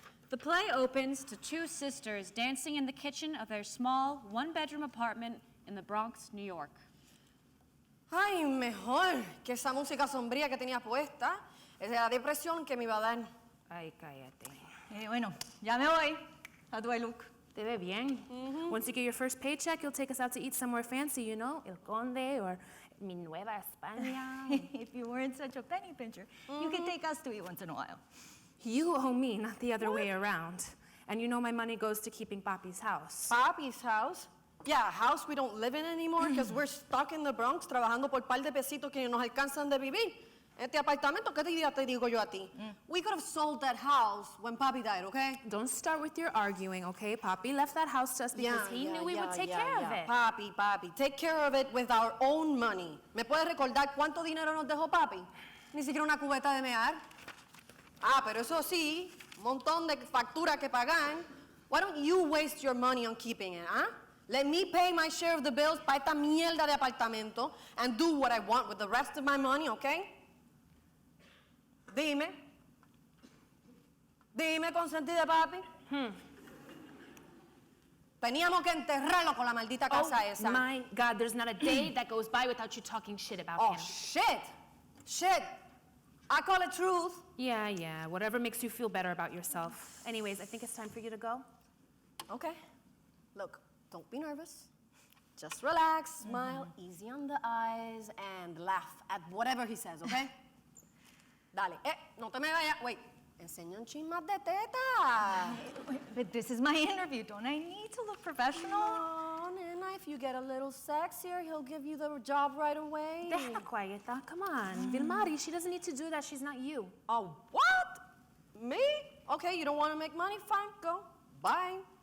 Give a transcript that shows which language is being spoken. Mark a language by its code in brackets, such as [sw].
[en] The play opens to 2 sisters dancing in the kitchen of their small 1-bedroom apartment in the Bronx, New York. [es] Ay, mejor que esa música sombría que tenía puesta. Es de la depresión que me iba a dar. Ay, cállate. Bueno, ya me voy. [en] How do I look? [es] Te ve bien. [en] Once you get your first paycheck, you'll take us out to eat somewhere fancy, you know? [es] El Conde or Mi Nueva España. [en] If you weren't such a penny pincher, you could take us to eat once in a while. You owe me, not the other way around. And you know my money goes to keeping Papi's house. Papi's house. Yeah, a house we don't live in anymore because we're stuck in the Bronx [es] trabajando por par de pesitos que nos alcanzan de vivir. Este apartamento, ¿qué te digo yo a ti? [en] We could have sold that house when Papi died, okay? Don't start with your arguing, okay? Papi left that house to us because he knew we would take care of it. Papi, take care of it with our own money. [es] ¿Me puedes recordar cuánto dinero nos dejó Papi? Ni siquiera una cubeta de mear. Ah, pero eso sí, un montón de facturas que pagan. [en] Why don't you waste your money on keeping it, huh? Let me pay my share of the bills [es] para esta mierda de apartamento [en] and do what I want with the rest of my money, okay? [es] Dime, consentí de papi. Teníamos que enterrarlo con la maldita casa esa. [en] Oh my God, there's not a day that goes by without you talking shit about Oh, him. shit. I call it truth. Yeah, whatever makes you feel better about yourself. Anyways, I think it's time for you to go. Okay. Look, don't be nervous. Just relax, smile, easy on the eyes, and laugh at whatever he says, okay? [es] Dale. No te me vayas. [en] Wait. [es] Enseña un chin más de teta. [en] But this is my interview. Don't I need to look professional? No, nena, if you get a little sexier, he'll give you the job right away. [es] Déjala quieta, [en] come on. Vilmari, she doesn't need to do that. She's not you. Oh, what? Me? Okay, you don't want to make money? Fine, go. Bye.